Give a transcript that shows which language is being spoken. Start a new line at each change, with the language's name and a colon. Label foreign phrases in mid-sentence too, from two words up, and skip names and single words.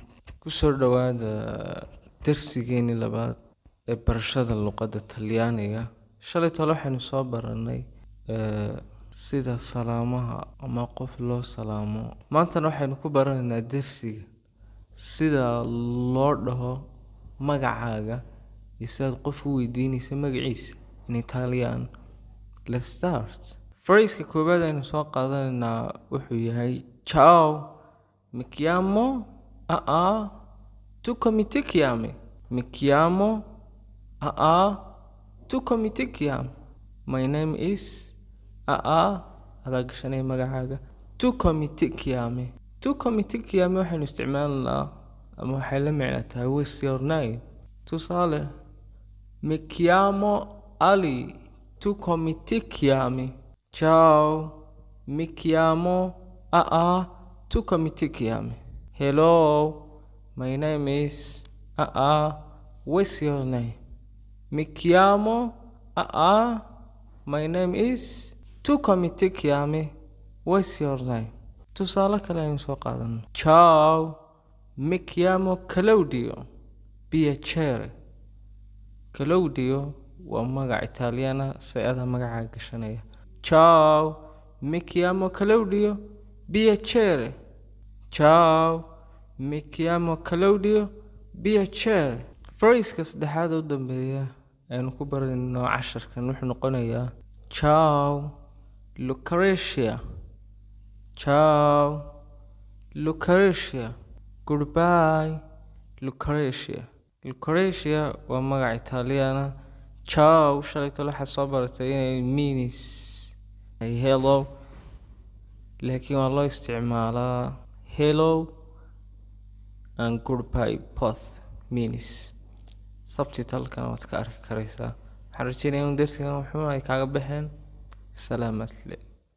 Somali: kusoo dhawaada darsigeeni labaad ee barashada luqadda Talyaaniga. Shalay tolo waxaynu soo baranay sida salaamaha ama qof loo salaamo. Maantana waxaynu ku baranaynaa darsiga sida loo dhaho magacaaga iyo sida qof u weydiinayso magaciisa
English: in Italian. Let's start.
Somali: Phrase-ka koowaad aynu soo qaadanaynaa wuxuu yahay
Italian: ciao, mi chiamo tu come ti chiami? Mi chiamo tu come ti chiami?
English: My name is
Somali: adaa gashanay magacaaga.
Italian: Tu come ti chiami? Tu come ti chiami
Somali: waxaynu isticmaalnaa ama waxay la micno tahay
English: what's your name?
Somali: Tusaale,
Italian: mi chiamo Ali. Tu come ti chiami? Ciao, mi chiamo tu come ti chiami?
English: Hello, my name is what's your name?
Italian: Mi chiamo
English: my name is
Italian: tu come ti chiami?
English: What's your name?
Somali: Tusaale kale aynu soo qaadano.
Italian: Ciao, mi chiamo Claudio. Piacere.
Somali: Claudio waa magac Italiana sayada magacaaga gashanaya.
Italian: Ciao, mi chiamo Claudio. Piacere. Ciao, mi chiamo Claudio. Piacere.
Somali: Phrase-ka saddexaad u dambeeya aynu ku baranayno casharkan wuxuu noqonayaa ciao, Lucrezia.
Italian: Ciao, Lucrezia.
English: Goodbye, Lucrezia.
Somali: Lucrezia waa magac Italiana. Ciao shalay tolo waxaad soo baratay inay
English: means hello,
Somali: laakiin waa loo isticmaalaa
English: hello and goodbye both means.
Somali: Subtitle-kan waad ka arki karaysaa. Waxaan rajeynayaa in darsigan wuxuu ay kaaga baxeen. Salaamaad le.